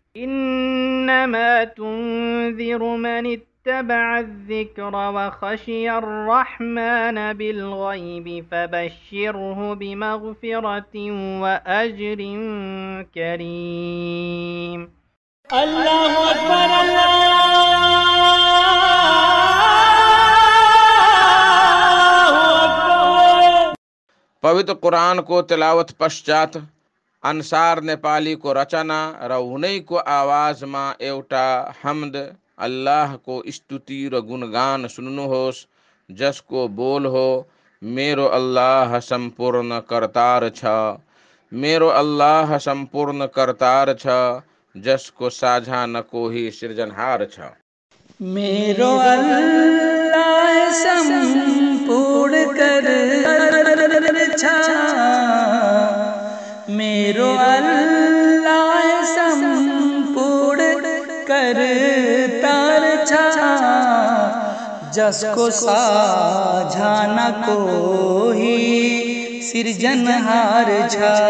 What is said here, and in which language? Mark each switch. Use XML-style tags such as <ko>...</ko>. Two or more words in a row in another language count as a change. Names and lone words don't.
<ar>إنما تنذر من اتبع الذكر وخشي الرحمن بالغيب فبشره بمغفرة وأجر كريم. الله أكبر الله أكبر.</ar> <ne>पवित्र कुरान को तिलावत पश्चात अन्सार नेपाली को रचना र उनैको आवाजमा एउटा हम्द अल्लाह को स्तुति र गुणगान सुन्नुहोस्, जसको बोल हो मेरो अल्लाह सम्पूर्ण कर्तार छ, मेरो अल्लाह सम्पूर्ण कर्तार छ, जसको साझा न कोही सृजनहार छ। मेरो अल्लाह सम्पूर्ण कर्तार छ, मेरो अल्लाह सम्पूर्ण कर्तार छ, जसको साझा न कोही सृजनहार छ।</ne>